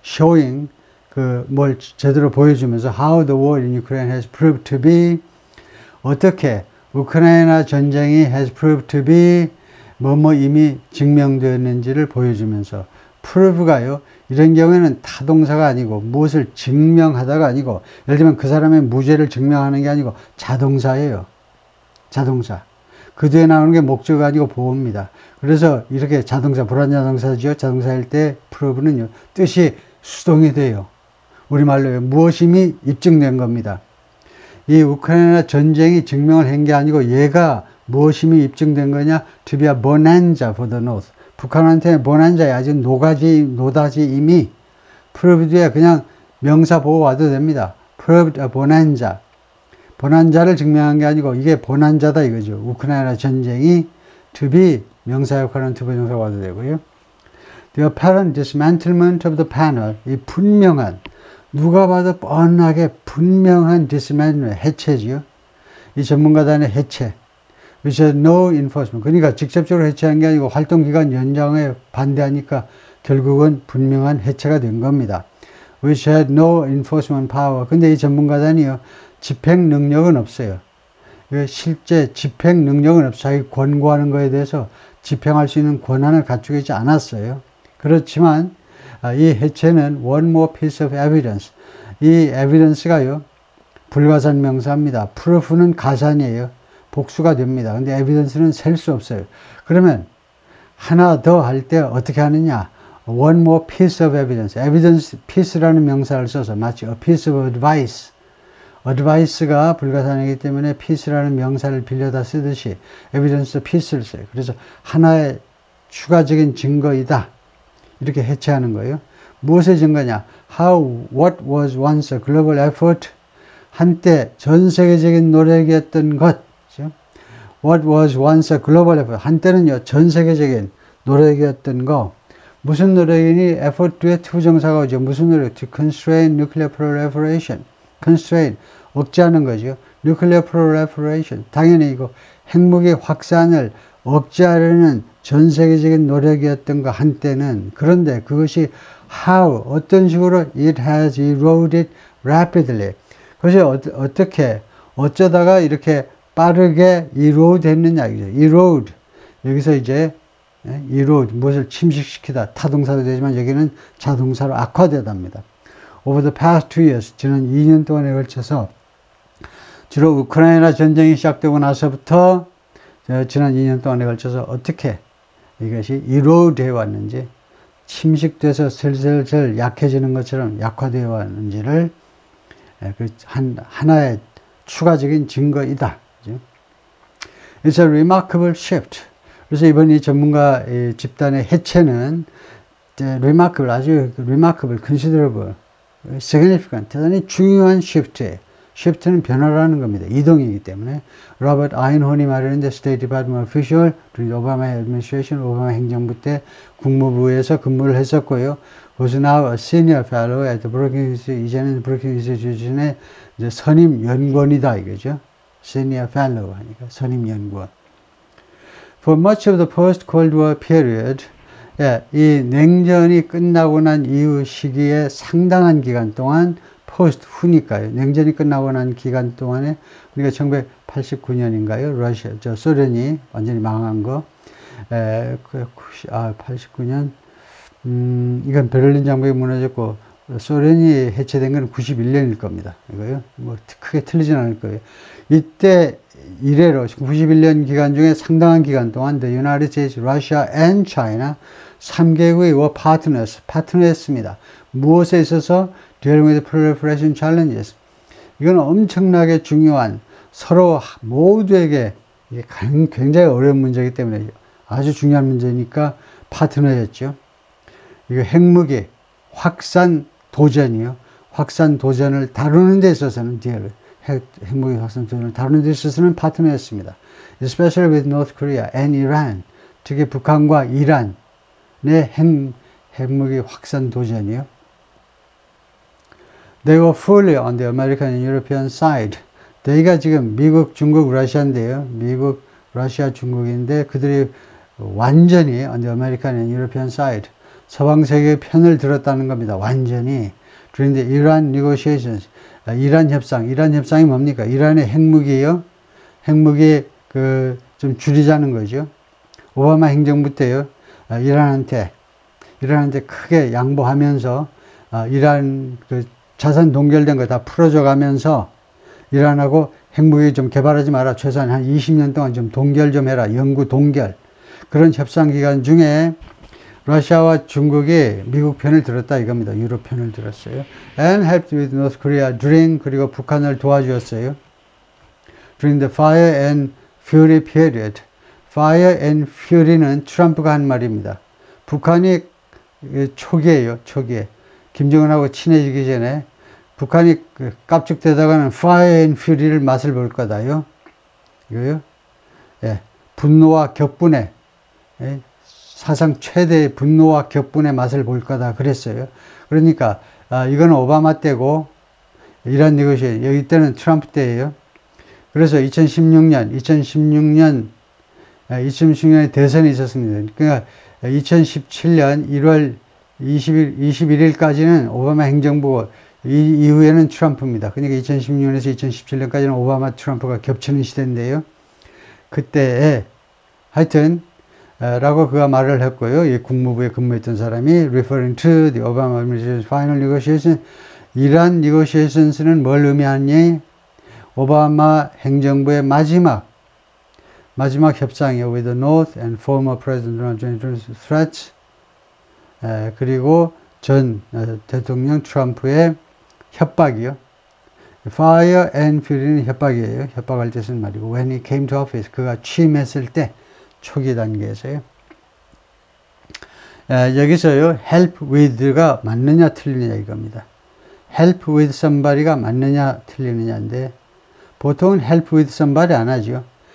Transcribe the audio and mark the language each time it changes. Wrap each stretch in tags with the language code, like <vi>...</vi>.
<en>showing</en> <ko>뭘 제대로 보여주면서</ko> <en>how the war in Ukraine has proved to be</en> <ko>어떻게 우크라이나 전쟁이</ko> <en>has proved to be</en> <ko>이미 증명되었는지를 보여주면서</ko> <en>prove가요.</en> <ko>이런 경우에는 타동사가 아니고 무엇을 증명하다가 아니고 예를 들면 그 사람의 무죄를 증명하는 게 아니고 자동사예요. 자동사. 그 뒤에 나오는 게 목적이 아니고 보호입니다. 그래서 이렇게 자동사, 불완자동사죠. 자동사일 때 prove는요. 뜻이 수동이 돼요. 우리말로 무엇임이 입증된 겁니다. 이 우크라이나 전쟁이 증명을 한 게 아니고 얘가 무엇임이 입증된 거냐?</ko> <en>To be a bonanza for the North.</en> <ko>북한한테 bonanza에 아직 노다지 이미 proved에 그냥 명사 보고 와도 됩니다. proved a bonanza. bonanza를 증명한 게 아니고 이게 bonanza다 이거죠. 우크라이나 전쟁이 to be 명사 역할은 투부정사 와도 되고요.</ko> <en>The apparent dismantlement of the panel.</en> <ko>이 분명한 누가 봐도 뻔하게 분명한 dismantlement, 해체지요. 이 전문가단의 해체.</ko> <en>which had no enforcement.</en> <ko>그러니까 직접적으로 해체한 게 아니고 활동기간 연장에 반대하니까 결국은 분명한 해체가 된 겁니다.</ko> <en>which had no enforcement power.</en> <ko>근데 이 전문가단이요. 집행 능력은 없어요. 실제 집행 능력은 없어요. 자기 권고하는 거에 대해서 집행할 수 있는 권한을 갖추고 있지 않았어요. 그렇지만 이 해체는</ko> <en>one more piece of evidence.</en> <ko>이 evidence가요. 불가산 명사입니다. proof는 가산이에요. 복수가 됩니다. 근데 evidence는 셀 수 없어요. 그러면 하나 더 할 때 어떻게 하느냐?</ko> <en>one more piece of evidence. evidence piece라는</en> <ko>명사를 써서 마치</ko> <en>a piece of advice.</en> <ko>advice가 불가산이기 때문에 piece라는 명사를 빌려다 쓰듯이 evidence piece를 써요. 그래서 하나의 추가적인 증거이다. 이렇게 해체하는 거예요. 무엇의 증거냐?</ko> <en>What was once a global effort</en> <ko>한때 전 세계적인 노력이었던 것.</ko> <en>What was once a global effort.</en> <ko>한때는요, 전 세계적인 노력이었던 거. 무슨 노력이니? effort 뒤에 투부정사가 오죠.</ko> <en>무슨 노력? To constrain nuclear proliferation. constrain.</en> <ko>억제하는 거죠.</ko> <en>nuclear proliferation.</en> <ko>당연히 이거 핵무기 확산을 억제하려는 전 세계적인 노력이었던 거 한때는. 그런데 그것이</ko> <en>how,</en> <ko>어떤 식으로</ko> <en>it has eroded rapidly.</en> <ko>그것이 어떻게, 어쩌다가 이렇게 빠르게 erode 했느냐, 이죠.</ko> <en>erode.</en> <ko>여기서 이제, erode, 무엇을 침식시키다. 타동사도 되지만 여기는 자동사로 악화되답니다.</ko> <en>Over the past 2 years,</en> <ko>지난 2년 동안에 걸쳐서, 주로 우크라이나 전쟁이 시작되고 나서부터, 지난 2년 동안에 걸쳐서 어떻게 이것이 erode 해왔는지, 침식돼서 슬슬슬 약해지는 것처럼 약화되어 왔는지를 하나의 추가적인 증거이다.</ko> <en>It's a remarkable shift.</en> <ko>그래서 이번 이 전문가 집단의 해체는 remarkable, 아주 remarkable, considerable, significant, 대단히 중요한 shift예요. shift는 변화라는 겁니다. 이동이기 때문에. 로버트 아인혼이 말했는데</ko> <en>State Department official,</en> <ko>오바마 administration, 오바마 행정부 때 국무부에서 근무를 했었고요.</ko> <en>Was now a senior fellow at the Brookings,</en> <ko>이제는 Brookings Institution의 선임 연구원이다 이거죠. Senior fellow 하니까 선임 연구원.</ko> <en>For much of the post-Cold War period,</en> <ko>이 냉전이 끝나고 난 이후 시기에 상당한 기간 동안 포스트 후니까요. 냉전이 끝나고 난 기간 동안에 우리가 1989년인가요? 러시아, 소련이 완전히 망한 거. 89년. 이건 베를린 장벽이 무너졌고 소련이 해체된 건 91년일 겁니다. 이거요. 뭐 크게 틀리진 않을 거예요. 이때 이래로 91년 기간 중에 상당한 기간 동안</ko> <en>The United States, Russia and China</en> <ko>3개국이</ko> <en>were partners,</en> <ko>파트너였습니다. 무엇에 있어서</ko> <en>dealing with proliferation challenges.</en> <ko>이건 엄청나게 중요한 서로 모두에게 굉장히 어려운 문제이기 때문에 아주 중요한 문제니까 파트너였죠. 이거 핵무기 확산 도전이요. 확산 도전을 다루는 데 있어서는 핵무기 확산 도전을 다루는 데 있어서는 파트너였습니다.</ko> <en>Especially with North Korea and Iran.</en> <ko>특히 북한과 이란의 핵무기 확산 도전이요.</ko> <en>They were fully on the American and European side.</en> <ko>they가 지금 미국, 중국, 러시아인데요. 미국, 러시아, 중국인데 그들이 완전히</ko> <en>on the American and European side.</en> <ko>서방 세계의 편을 들었다는 겁니다. 완전히. 그런데 이란 negotiations, 이란 협상이 뭡니까? 이란의 핵무기요. 핵무기 좀 줄이자는 거죠. 오바마 행정부 때요. 이란한테 크게 양보하면서 이란 자산 동결된 거 다 풀어줘 가면서 이란하고 핵무기 좀 개발하지 마라. 최소한 한 20년 동안 좀 동결 좀 해라. 영구 동결. 그런 협상 기간 중에 러시아와 중국이 미국 편을 들었다 이겁니다. 유럽 편을 들었어요.</ko> <en>And helped with North Korea during,</en> <ko>그리고 북한을 도와주었어요.</ko> <en>During the Fire and Fury period.</en> <ko>Fire and Fury는 트럼프가 한 말입니다. 북한이 초기에요. 초기에. 김정은하고 친해지기 전에 북한이 깝죽대다가는 Fire and Fury를 맛을 볼 거다요. 이거요. 예. 분노와 격분의 사상 최대의 분노와 격분의 맛을 볼 거다 그랬어요. 그러니까 이건 오바마 때고 이란 이것이 여기 때는 트럼프 때예요. 그래서 2016년에 대선이 있었습니다. 그러니까 2017년 1월 21일까지는 오바마 행정부고 이후에는 트럼프입니다. 그러니까 2016년에서 2017년까지는 오바마 트럼프가 겹치는 시대인데요. 그때에 하여튼 라고 그가 말을 했고요. 이 국무부에 근무했던 사람이</ko> <en>referring to the Obama administration's final negotiation.</en> <ko>이란 negotiations는 뭘 의미하니? 오바마 행정부의 마지막 협상이요.</ko> <en>with the North and former President Donald Trump's threats.</en> <ko>그리고 전 대통령 트럼프의 협박이요. Fire and Fury는 협박이에요. 협박할 때 쓰는 말이고</ko> <en>when he came to office,</en> <ko>그가 취임했을 때 초기 단계에서요. 여기서요, help with가 맞느냐 틀리냐 이겁니다. help with somebody가 맞느냐 틀리느냐인데 보통은 help with somebody 안 하죠.</ko>